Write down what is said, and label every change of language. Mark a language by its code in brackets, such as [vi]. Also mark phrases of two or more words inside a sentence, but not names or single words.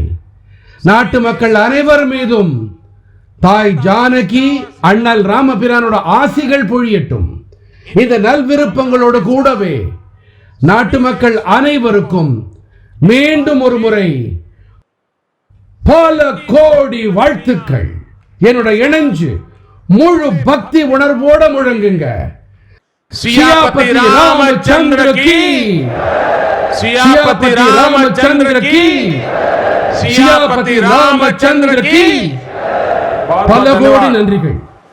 [ta] நாட்டு மக்கள் அனைவர் மீதும் தாய் ஜானகி, அண்ணல் ராமபிரானோட ஆசிகள் பொழியட்டும். இந்த நல்விருப்பங்களோடு கூடவே நாட்டு மக்கள் அனைவருக்கும் மீண்டும் ஒரு முறை பல கோடி வாழ்த்துக்கள். என்னோட இணைஞ்சு முழு பக்தி உணர்வோட முழங்குங்க. [hi] सियापति रामचंद्र की, सियापति रामचंद्र की, सियापति रामचंद्र की. [ta] பல கோடி நன்றிகள்.